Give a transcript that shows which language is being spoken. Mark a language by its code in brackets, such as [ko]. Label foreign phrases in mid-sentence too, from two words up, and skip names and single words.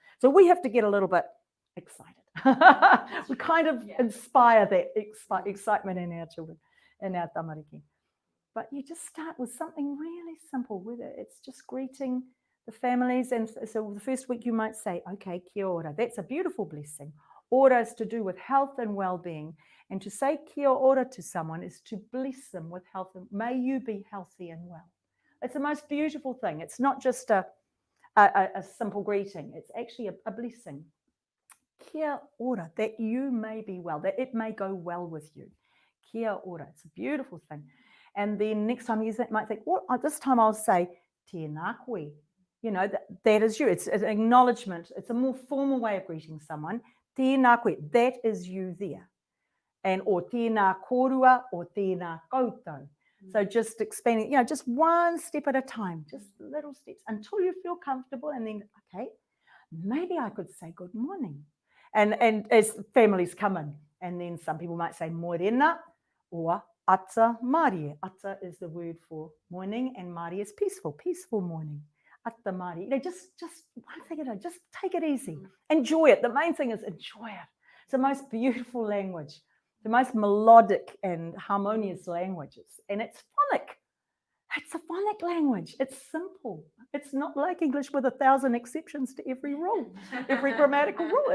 [en] So we have to get a little bit excited. We kind of inspire that excitement in our children, in our tamariki. But you just start with something really simple, whether it's just greeting the families. And so the first week you might say, [mi] okay, kia ora. [en] That's a beautiful blessing. Ora is to do with health and well-being. And to say [mi] kia ora [en] to someone is to bless them with health. And may you be healthy and well. It's the most beautiful thing. It's not just a simple greeting. It's actually a blessing. [mi] Kia ora, [en] that you may be well, that it may go well with you. [mi] Kia ora. [en] It's a beautiful thing. And then next time you might think, well, this time I'll say, [mi] tēnā koe. [en] That is you. It's an acknowledgement. It's a more formal way of greeting someone. [mi] Tēnā koe, [en] that is you there. And or [mi] tēnā korua, [en] or [mi] tēnā koutou. [en] So just expanding, just one step at a time, just little steps until you feel comfortable. And then, okay, maybe I could say good morning. And as families come in, and then some people might say morena or [mi] ata marae. [en] Ata is the word for morning, and marae is peaceful morning. [mi] Ata marae. [en] Just one thing at a time. Just take it easy. Enjoy it. The main thing is enjoy it. It's the most beautiful language, the most melodic and harmonious languages, and it's phonic. It's a phonic language. It's simple. It's not like English with 1,000 exceptions to every rule, every grammatical rule.